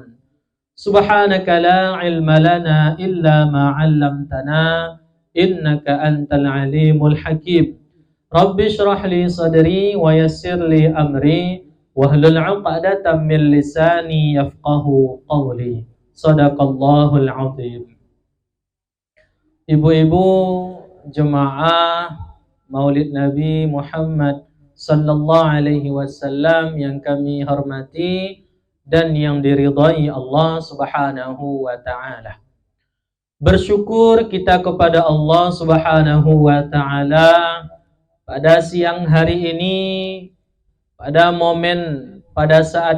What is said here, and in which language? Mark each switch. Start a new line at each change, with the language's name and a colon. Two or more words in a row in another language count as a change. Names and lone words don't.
Arabic: سبحانك لا علم لنا إلا ما علمتنا إنك أنت العليم الحكيم. رب اشرح لي صدري ويسر لي أمري واحلل عقدة من لساني يفقه قولي. صدق الله العظيم.
Indonesian: Ibu-ibu jemaah Maulid Nabi Muhammad
Arabic: صلى الله عليه وسلم
Indonesian: yang kami hormati dan yang diridhai Allah
Arabic: سبحانه وتعالى.
Indonesian: Bersyukur kita kepada Allah
Arabic: سبحانه وتعالى
Indonesian: pada siang hari ini, pada saat